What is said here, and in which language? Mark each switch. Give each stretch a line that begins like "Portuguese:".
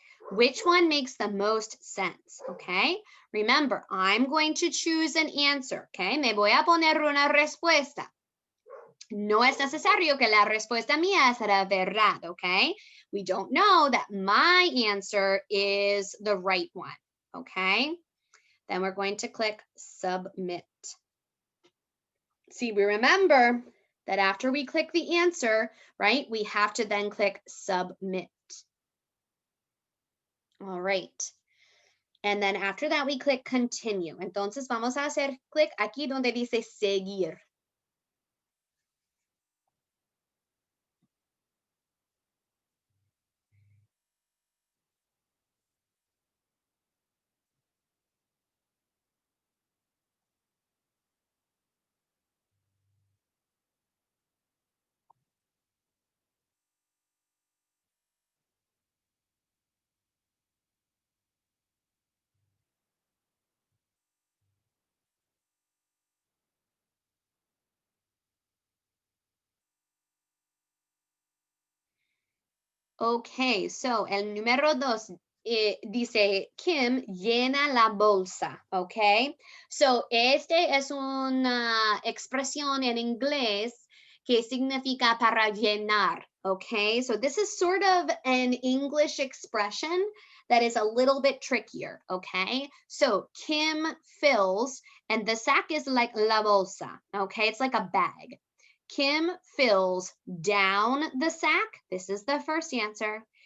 English: Which one makes the most sense, okay? Remember, I'm going to choose an answer, okay?
Spanish: Me voy a poner una respuesta. No es necesario que la respuesta mía sea verdad, okay?
English: We don't know that my answer is the right one, okay? Then we're going to click submit. See, we remember that after we click the answer, right, we have to then click submit. All right. And then after that, we click continue.
Spanish: Entonces vamos a hacer clic aquí donde dice seguir. Okay, so el número 2 dice Kim llena la bolsa, okay? So este es una expresión en inglés que significa para llenar, okay?
English: So this is sort of an English expression that is a little bit trickier, okay? So Kim fills, and the sack is like la bolsa, okay? It's like a bag. Kim fills down the sack. This is the first answer.